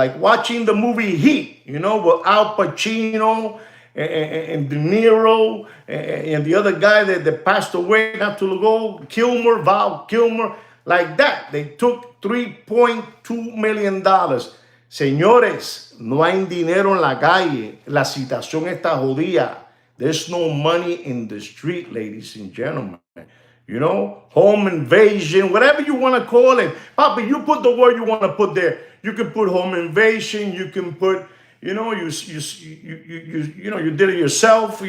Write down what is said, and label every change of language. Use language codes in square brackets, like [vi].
[en] Like watching the movie Heat, with Al Pacino and De Niro and the other guy that passed away not too long ago, Val Kilmer, like that. They took $3.2 million. [es] Señores, no hay dinero en la calle. La situación está jodida. [en] There's no money in the street, ladies and gentlemen. Home invasion, whatever you want to call it. Papa, you put the word you want to put there. You can put home invasion. You can put, you did it yourself.